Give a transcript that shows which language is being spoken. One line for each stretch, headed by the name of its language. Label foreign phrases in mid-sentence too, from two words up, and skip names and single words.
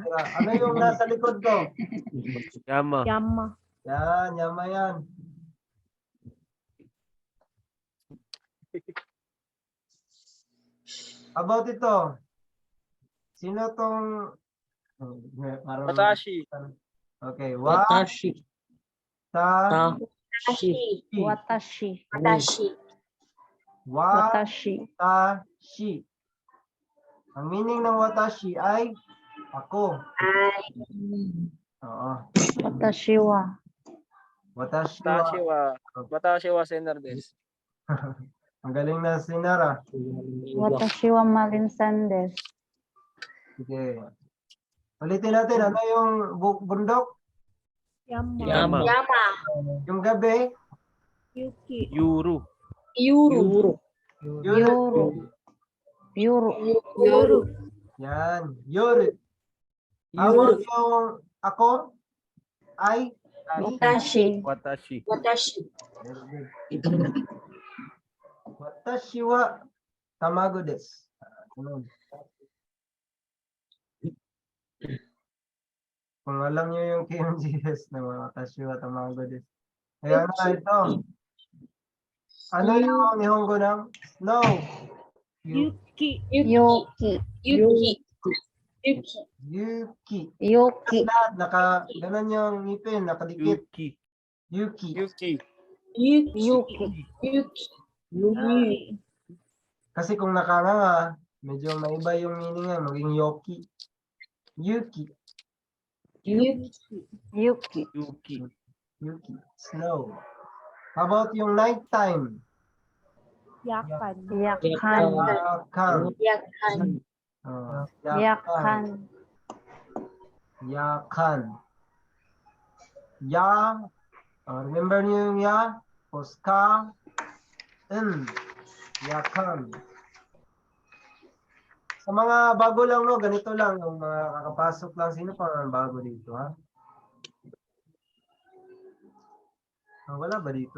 Filipino: Ano yung nasa likod ko?
Japanese: Yama. Yama.
Filipino: Yan, Yama yan. About ito. Sino tong... Parang...
Japanese: Watashi. Okay, Watashi. Watashi. Watashi. Watashi. Watashi.
Filipino: Ang meaning ng watashi ay Ako.
English: I.
Filipino: Oo.
Japanese: Watashi wa. Watashi wa. Watashi wa sender desu.
Filipino: Ang galing na si Nara.
Japanese: Watashi wa malinsan desu.
Filipino: Sige. Ulitin natin, ano yung bundok?
Japanese: Yama. Yama.
Filipino: Yung gabi?
Japanese: Yuru. Yuru. Yuru. Yuru. Yoru. Yan.
English: Yuri. How about yung ako?
Filipino: Ay?
Japanese: Watashi. Watashi. Watashi. Watashi wa tamago desu.
Filipino: Ano? Kung alam niyo yung KMGS na mga
Japanese: watashi wa tamago desu.
Filipino: Kaya na ito. Ano yung Nihongo ng snow?
Japanese: Yuki. Yuki. Yuki. Yuki. Yuki. Yuki.
Filipino: Lahat, ganun yung ngipin, nakadikit.
Japanese: Yuki. Yuki. Yuki. Yuki. Yuki. Yuki.
Filipino: Kasi kung nakanganga, medyo maiba yung meaning niya, maging yoki.
Japanese: Yuki. Yuki. Yuki. Yuki. Yuki.
English: Snow. How about yung nighttime?
Japanese: Yakan. Yakan. Yakan. Yakan. Yakan. Ya.
Filipino: Remember niyo yung ya? Poska.
Japanese: Yakan.
Filipino: Sa mga bago lang, no, ganito lang, yung mga kakapasok lang. Sino pa ang bago dito, ha? Wala ba dito?